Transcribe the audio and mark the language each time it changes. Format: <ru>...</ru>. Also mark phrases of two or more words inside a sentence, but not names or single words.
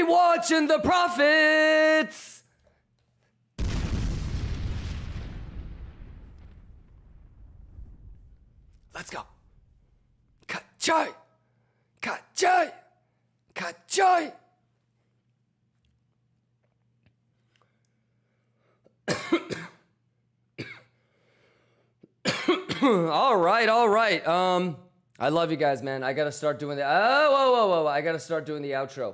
<en>watching the profits. Let's go. Ka-choy. Ka-choy. Ka-choy. All right, all right. I love you guys, man. I gotta start doing the whoa. I gotta start doing the outro.</en>